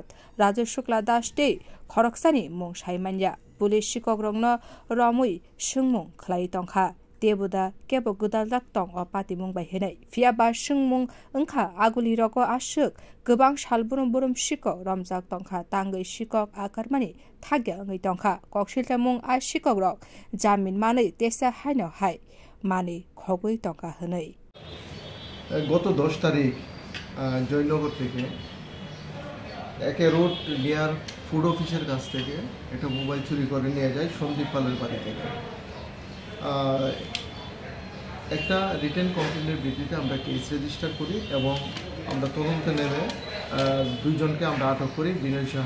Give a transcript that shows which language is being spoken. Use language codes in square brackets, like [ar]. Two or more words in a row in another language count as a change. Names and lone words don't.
[trp] Raju Shukla Das te Khoroksani Mung Saimanya Police Sikok Rokno Romui Sungmung Khlai Tongkha Debuda Kebo Gudal Tong o Patimung bai henai Fiaba Sungmung Ongkha Aguli Roko Ashuk Gobang Salburum Burum Sikok Romjak Tongkha Tangai Sikok Akarmani Thagya Ngai Tongkha Kokshilta Mung a Sikok Rok Jamin Mani Tesa Haino Hai Mani Khogui Tongkha henai [bn] গত 10 তারিখ জয়নগর থেকে একে রোড [en] near food office [bn] কাছ থেকে একটা মোবাইল চুরি করে নিয়ে যায় সন্দীপ পালের বাড়ি থেকে একটা [en] written complaint [bn] ভিত্তিতে আমরা [en] case register [bn] করি এবং আমরা তদন্তে নেমে দুইজনকে আমরা আটক করি বিনয় সাহা